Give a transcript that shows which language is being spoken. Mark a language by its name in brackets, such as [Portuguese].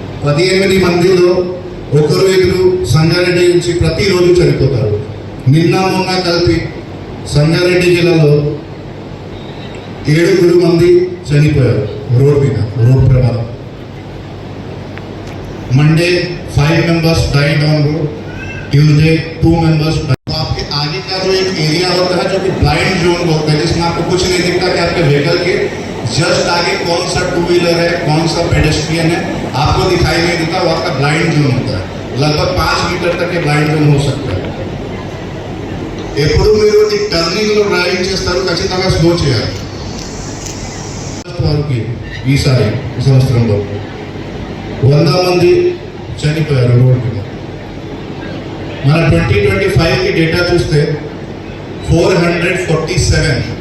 [Telugu] 18 మందిలో 1-2 సంగారెడ్డి నుంచి ప్రతిరోజు చనిపోతారు. నిన్న మొన్న కలిపి సంగారెడ్డి జిల్లాలో 7 మంది చనిపోయారు రోడ్ మీద, రోడ్ ప్రమాదం. [English] Monday 5 members died on road, Tuesday 2 members. [Hindi] आपके आगे का जो एक एरिया होता है जो कि ब्लाइंड जोन होता है, जिसमें आपको कुछ नहीं दिखता कि आपके व्हीकल के जस्ट आगे कौन सा 2 व्हीलर है, कौन सा पेडेस्ट्रियन है, आपको दिखाई नहीं देता। वो आपका ब्लाइंड जोन होता है, लगभग 5 मीटर तक के ब्लाइंड जोन हो सकता है। [Telugu] ఎప్పుడు మీరు ఈ టర్నింగ్ లో డ్రైవింగ్ చేస్తారు, ఖచ్చితంగా స్లో చేయాలి. వారికి ఈసారి ఈ సంవత్సరంలో 100 మంది చనిపోయారు రోడ్ మీద. మన 2025 కి డేటా చూస్తే 447.